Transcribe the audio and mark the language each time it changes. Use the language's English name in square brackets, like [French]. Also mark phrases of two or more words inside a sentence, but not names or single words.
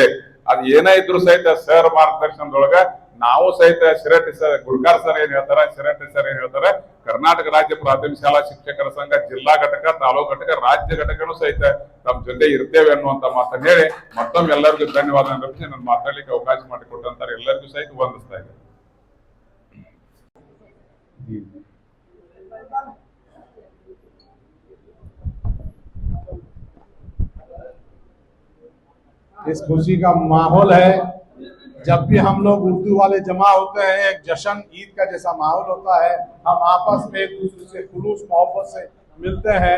[Kannada] ಅದು ಏನೇ ಇದ್ರು ಸಹಿತ ಸರ್ ಮಾರ್ಗದರ್ಶನದೊಳಗ ನಾವು ಸಹಿತ ಶಿರಟ್ಟಿ ಸರ್, ಗುರ್ಕಾರ್ ಸರ್ ಏನ್ ಹೇಳ್ತಾರೆ, ಶಿರಟ್ಟಿ ಸರ್ ಏನ್ ಹೇಳ್ತಾರೆ, ಕರ್ನಾಟಕ ರಾಜ್ಯ ಪ್ರಾಥಮಿಕ ಶಾಲಾ ಶಿಕ್ಷಕರ ಸಂಘ ಜಿಲ್ಲಾ ಘಟಕ, ತಾಲೂಕು ಘಟಕ, ರಾಜ್ಯ ಘಟಕನು ಸಹಿತ ತಮ್ಮ ಜೊತೆ ಇರ್ತೇವೆ ಅನ್ನುವಂತ ಮಾತನ್ನ ಹೇಳಿ ಮತ್ತೊಮ್ಮೆ ಎಲ್ಲರಿಗೂ ಧನ್ಯವಾದ ಅರ್ಪಿಸಿ ನಾನು ಮಾತಾಡ್ಲಿಕ್ಕೆ ಅವಕಾಶ ಮಾಡಿಕೊಟ್ಟಂತಾರೆ ಎಲ್ಲರಿಗೂ ಸಹಿತ ವಂದಿಸ್ತಾ ಇದ್ದೇನೆ. [Hindi] इस खुशी का माहौल है। जब भी हम लोग उर्दू वाले जमा होते हैं, एक जश्न ईद का जैसा माहौल होता है, हम आपस में एक दूसरे से खुलूस मोहब्बत से मिलते हैं।